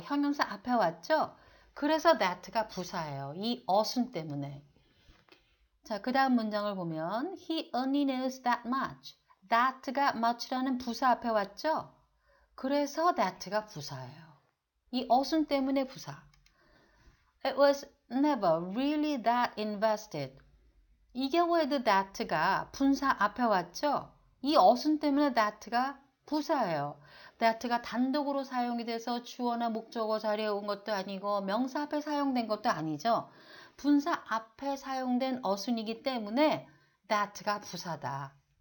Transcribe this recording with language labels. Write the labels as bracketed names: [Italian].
[Korean] 형용사 앞에 왔죠? 그래서 that가 부사예요. 이 어순 때문에. 자, 그 다음 문장을 보면 [English] He only knows that much. [Korean] that가 much라는 부사 앞에 왔죠? 그래서 that가 부사예요. 이 어순 때문에 부사. [English] It was never really that invested. [Korean] 이 경우에도 that가 분사 앞에 왔죠? 이 어순 때문에 that가 부사예요. that가 단독으로 사용이 돼서 주어나 목적어 자리에 온 것도 아니고 명사 앞에 사용된 것도 아니죠. 분사 앞에 사용된 어순이기 때문에 that가 부사다.